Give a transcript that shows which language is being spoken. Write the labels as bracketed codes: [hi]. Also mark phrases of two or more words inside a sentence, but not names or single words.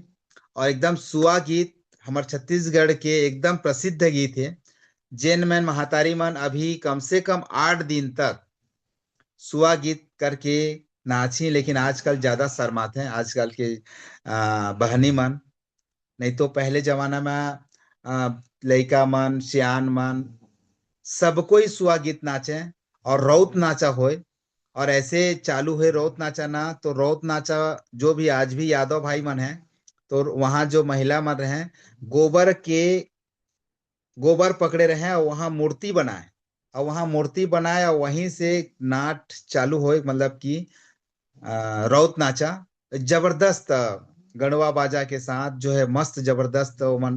[hne] और एकदम सुआ गीत हमार छत्तीसगढ़ के एकदम प्रसिद्ध गीत है, जेन में महातारी मन अभी कम से कम 8 दिन तक सुआ गीत करके नाची, लेकिन आजकल ज्यादा शर्माते हैं आजकल के बहनी मन। नहीं तो पहले जमाना में लड़का मन सियान मन सब कोई सुआ गीत नाचे, और रौत नाचा होए, और ऐसे चालू है रौत नाचा ना, तो रौत नाचा जो भी आज भी यादव भाई मन है, तो वहां जो महिला मन रहे गोबर पकड़े रहे और वहां मूर्ति बनाए, और वहीं से नाट चालू होए, मतलब कि रौत नाचा जबरदस्त गणवा बाजा के साथ जो है मस्त जबरदस्त मन।